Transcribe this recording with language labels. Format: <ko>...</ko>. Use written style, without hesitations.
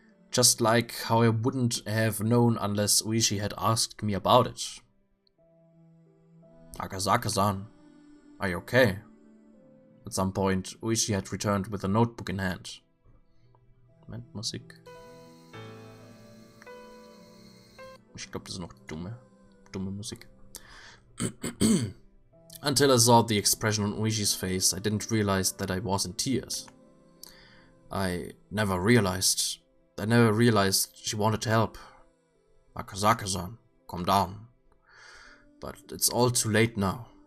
<en>Just like how I wouldn't have known unless Uishi had asked me about it. Akazaka-san, are you okay? At some point, Uishi had returned with a notebook in hand.</en> <de>Moment, Musik. Ich glaube, das ist noch dumme Musik.</de> <en>Until I saw the expression on Uishi's face, I didn't realize that I was in tears. I never realized she wanted to help. Akazaka-san, calm down. But it's all too late now.</en>